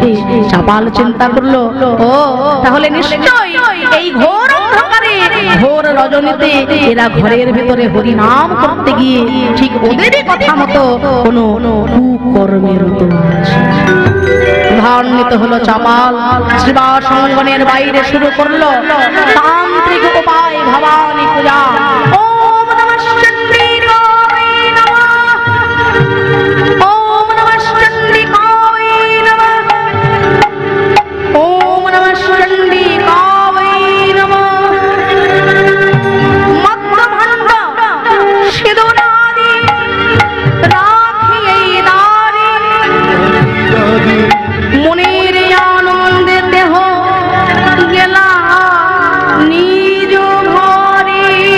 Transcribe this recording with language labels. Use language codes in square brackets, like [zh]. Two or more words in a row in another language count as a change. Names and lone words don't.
[bn] চাপাল চিন্তা করলো, ও তাহলে নিশ্চয়ই এই ঘোর অন্ধকারে, ঘোর রজনীতে এরা ঘরের ভিতরে হরিনাম করতে গিয়ে ঠিক ওদেরই কথা মতো কোনো কুকর্মে রত আছে। ধান্বিত হলো চাপাল, শ্রীবাস অঙ্গনের বাইরে শুরু করলো তান্ত্রিক উপায় ভবানী পূজা। [sa] ওম নমঃ চন্দ্রিকায় নমঃ, ওম নমঃ চন্দ্রিকায় নমঃ, ওম নমঃ চন্দ্রিকায় নমঃ। [bn] মধ্যভণ্ড সিঁদুরাদি রাখিয়ে দাঁড়ি, মনের আনন্দে দেহ গেলা নিজ ঘরে।